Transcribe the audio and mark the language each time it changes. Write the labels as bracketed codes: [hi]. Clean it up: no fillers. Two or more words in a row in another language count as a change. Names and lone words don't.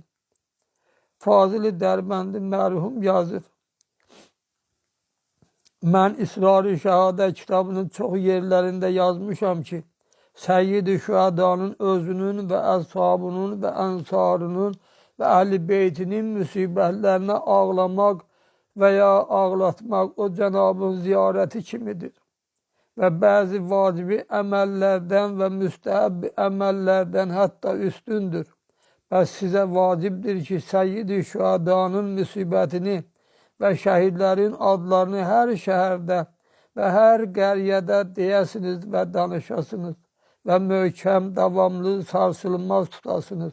[az] Fazıl-ı Dərbəndi mərhum yazır. Mən İsrar-ı Şəhadə kitabının çox yerlərində yazmışam ki, Səyyid-i Şühədanın özünün və əshabının və ənsarının ve Əhl-i Beytinin müsibətlərinə ağlamaq veya ağlatmak o Cenab'ın ziyareti kimidir. [tr] Ve bazı vacibi emellerden ve müstehab emellerden hatta üstündür. Ve size vacibdir ki Seyyid-i Şühadanın müsibetini ve şehitlerin adlarını her şehirde ve her qəryədə deyəsiniz ve danışasınız ve möhkəm, davamlı, sarsılmaz tutasınız.